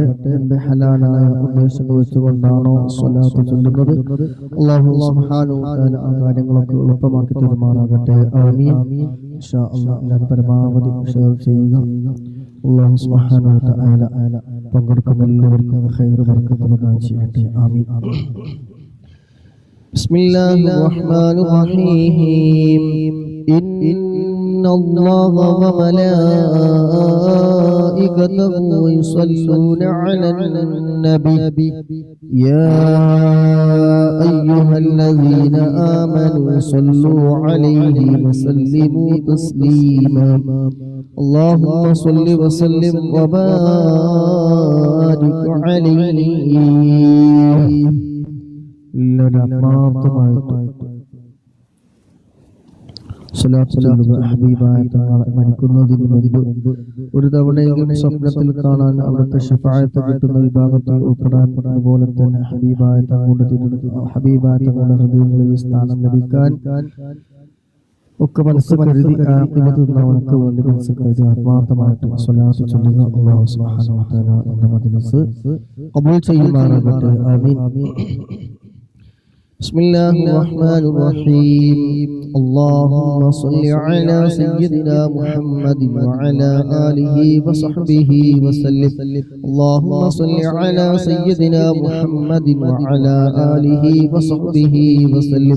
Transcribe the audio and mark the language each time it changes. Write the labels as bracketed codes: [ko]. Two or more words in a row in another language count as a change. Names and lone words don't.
[ml] എന്റെ ഹലാലായ ഉദ്ദേശങ്ങൾ വെച്ചുകൊണ്ടാണോ സ്വലാത്ത് ചൊല്ലുന്നത് [ar] الله سبحانه وتعالى [ml] ആ കാര്യങ്ങളൊക്കെ എളുപ്പമാക്കി തരുമാറാകട്ടെ. ആമീൻ. [ar] إن شاء الله [ml] എല്ലാവരും പരമാവധി ഷെയർ ചെയ്യുക. [ar] الله سبحانه وتعالى [ml] പങ്കെടുക്കുന്ന എല്ലാവർക്കും ഖൈർ ബറക്കത്ത് പ്രദാനം ചെയ്യട്ടെ. [ar] آمين. بسم الله الرحمن الرحيم. إن الله وملائكته يصلون على النبي يا أيها الذين آمنوا صلوا عليه وسلموا تسليما اللهم صل وسلم وبارك عليه. [ml] ഹബീബായ തങ്ങൾ മരിക്കുന്നതിന് മുമ്പ് ഒരു തവണയെങ്കിലും സ്വപ്നത്തിൽ കാണാൻ അവിടുത്തെ ശഫാഅത്ത് കിട്ടുന്ന വിഭാഗത്തിൽ ഉൾപ്പെടാൻ പോലെ തന്നെ ഹബീബായ തങ്ങളുടെ ഹൃദയങ്ങളിൽ സ്ഥാനം ലഭിക്കാൻ ഒക്കെ മനസ്സ് കരുതി ആഖിബത്ത് വേണ്ടി മനസ്സ് കരുതി ആത്മാർത്ഥമായിട്ട് സ്വലാത്ത് ചൊല്ലുക. [ar] الله سبحانه وتعالى [ml] നമ്മുടെ മജ്‌ലിസ് ഖബൂൽ ചെയ്യുമാറാകട്ടെ. ആമീൻ. [ar] بسم الله الرحمن الرحيم. اللهم صل على سيدنا محمد وعلى آله وصحبه وسلم. اللهم صل على سيدنا محمد وعلى آله وصحبه وسلم.